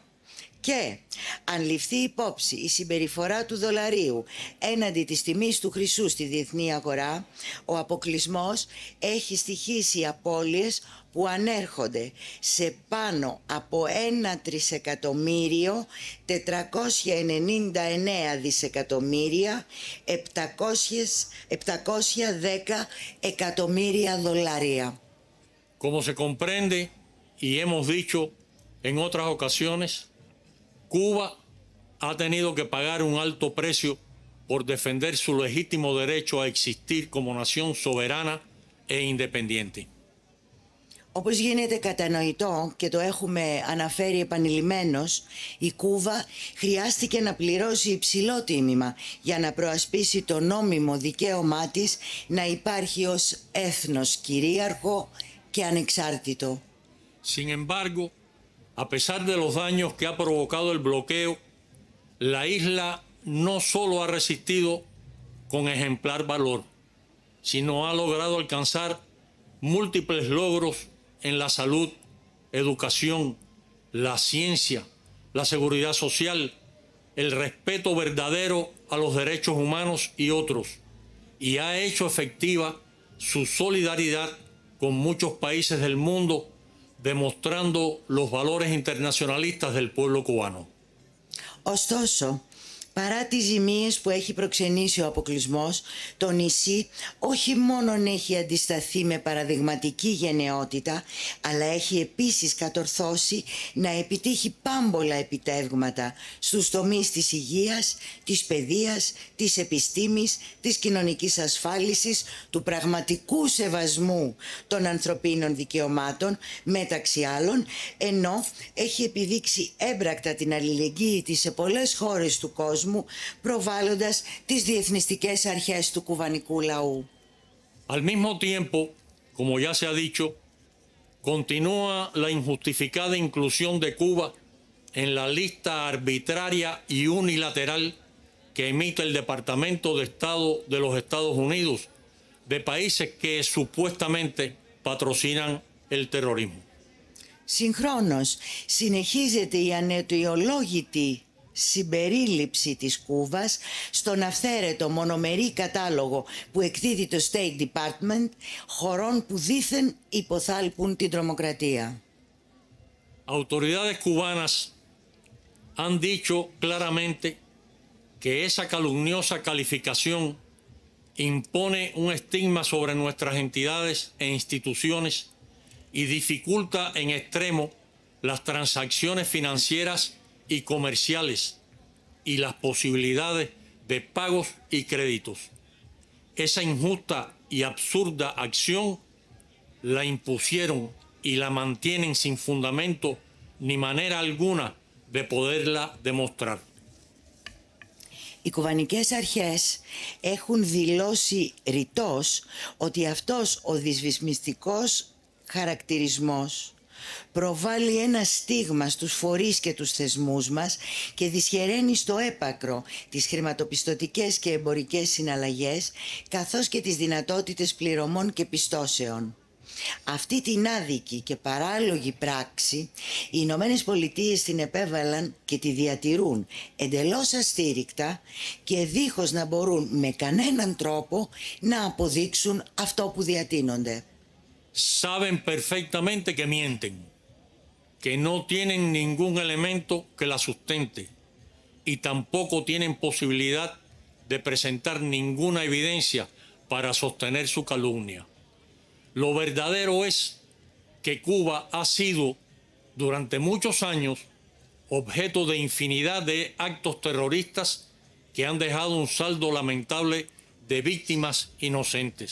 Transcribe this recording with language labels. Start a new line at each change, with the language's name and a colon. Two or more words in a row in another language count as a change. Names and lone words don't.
Greek: Και αν ληφθεί υπόψη η συμπεριφορά του δολαρίου έναντι της τιμής του χρυσού στη διεθνή αγορά, ο αποκλεισμός έχει στοιχήσει απώλειες που που ανέρχονται σε πάνω από 1.399.710 εκατομμύρια δολάρια.
Spanish: Como se comprende y hemos dicho en otras ocasiones, Cuba ha tenido que pagar un alto precio por defender su legítimo derecho a existir como nación soberana e independiente.
Greek: Όπως γίνεται κατανοητό και το έχουμε αναφέρει επανειλημμένως, η Κούβα χρειάστηκε να πληρώσει υψηλό τίμημα για να προασπίσει το νόμιμο δικαίωμά της να υπάρχει ως έθνος κυρίαρχο και ανεξάρτητο.
Spanish: Sin embargo, a pesar de los daños que ha provocado el bloqueo, la isla no solo ha resistido con ejemplar valor, sino ha logrado alcanzar múltiples logros en la salud, educación, la ciencia, la seguridad social, el respeto verdadero a los derechos humanos y otros, y ha hecho efectiva su solidaridad con muchos países del mundo, demostrando los valores internacionalistas del pueblo cubano.
Greek: Ωστόσο, παρά τις ζημίες που έχει προξενήσει ο αποκλεισμός, το νησί όχι μόνον έχει αντισταθεί με παραδειγματική γενναιότητα, αλλά έχει επίσης κατορθώσει να επιτύχει πάμπολα επιτεύγματα στους τομείς της υγείας, της παιδείας, της επιστήμης, της κοινωνικής ασφάλισης, του πραγματικού σεβασμού των ανθρωπίνων δικαιωμάτων, μεταξύ άλλων, ενώ έχει επιδείξει έμπρακτα την αλληλεγγύη της σε πολλές χώρες του κόσμου, προβάλλοντας τις διεθνιστικές αρχές του κουβανικού λαού.
Spanish: Al mismo tiempo, como ya se ha dicho, continúa la injustificada inclusión de Cuba en la lista arbitraria y unilateral que emite el Departamento de Estado de los Estados Unidos de países que supuestamente patrocinan el terrorismo.
Greek: Συγχρόνως, συνεχίζεται η αναιτιολόγητη συμπερίληψη της Κούβας στον αυθαίρετο μονομερή κατάλογο που εκδίδει το State Department χωρών που δήθεν υποθάλπουν την τρομοκρατία.
Spanish: Autoridades cubanas han dicho claramente que esa calumniosa calificación impone un estigma sobre nuestras entidades e instituciones y dificulta en extremo las transacciones financieras y comerciales y las posibilidades de pagos y créditos. Esa injusta y absurda acción la impusieron y la mantienen sin fundamento ni manera alguna de poderla demostrar.
Greek: Οι κουβανικές αρχές έχουν δηλώσει ρητός ότι αυτός ο δυσβυσμιστικός χαρακτηρισμός προβάλλει ένα στίγμα στους φορείς και τους θεσμούς μας και δυσχεραίνει στο έπακρο τις χρηματοπιστωτικές και εμπορικές συναλλαγές καθώς και τις δυνατότητες πληρωμών και πιστώσεων. Αυτή την άδικη και παράλογη πράξη οι Ηνωμένες Πολιτείες την επέβαλαν και τη διατηρούν εντελώς αστήρικτα και δίχως να μπορούν με κανέναν τρόπο να αποδείξουν αυτό που διατείνονται.
Spanish: Saben perfectamente que mienten, que no tienen ningún elemento que la sustente y tampoco tienen posibilidad de presentar ninguna evidencia para sostener su calumnia. Lo verdadero es que Cuba ha sido durante muchos años objeto de infinidad de actos terroristas que han dejado un saldo lamentable de víctimas inocentes.